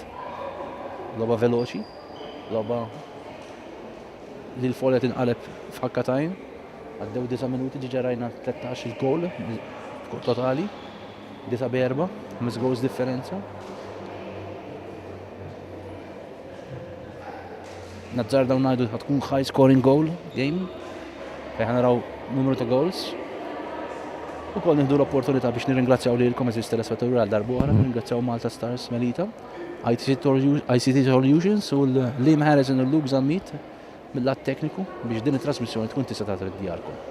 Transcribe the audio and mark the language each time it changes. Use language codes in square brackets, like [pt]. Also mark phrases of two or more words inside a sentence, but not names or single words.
[mt] Logħba veloċi, logħba li l-folja tinqaleb f'ħakkatajn. Għaddew 9 minuti ġiġa rajna 13 goal totali, 9-4, 5 goals differenza. Nazzarda u ngħidu tkun [en] high scoring goal game, [mt] fejn naraw numru ta' goals. Ukoll nieħdu l-opportunità biex nirringrazzjaw lilkom eżis telespettaturi għal darb'oħra, nirringrazzjaw Malta Stars Melita, ICT Solutions u l-Lim Harrison u Luke Zammit mill-lat tekniku biex din it-trasmissjoni tkun tista' tagħti djarkom.